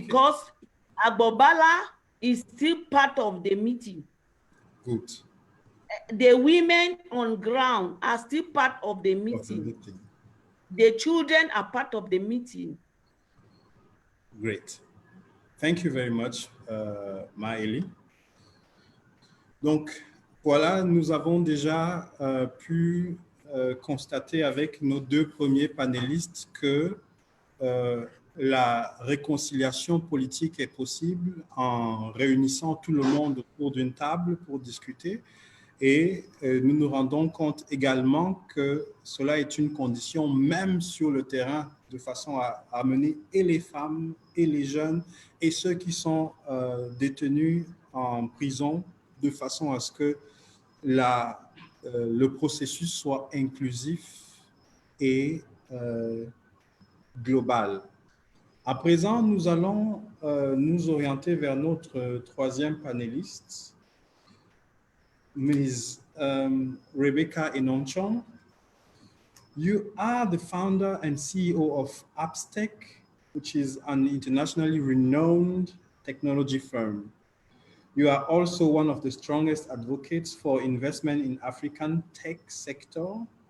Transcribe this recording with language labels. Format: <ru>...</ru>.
<en>Because Agbobala is still part of the meeting. Good. The women on ground are still part of the meeting. The children are part of the meeting. Great. Thank you very much, Maëlie.</en> <fr>Donc, voilà, nous avons déjà pu constater avec nos deux premiers panélistes que la réconciliation politique est possible en réunissant tout le monde autour d'une table pour discuter. Et nous nous rendons compte également que cela est une condition même sur le terrain, de façon à amener et les femmes et les jeunes et ceux qui sont détenus en prison, de façon à ce que le processus soit inclusif et global. À présent, nous allons nous orienter vers notre troisième panéliste, Ms. Rebecca Enonchong.</fr> <en>You are the founder and CEO of Appstec, which is an internationally renowned technology firm. You are also one of the strongest advocates for investment in African tech sector.</en>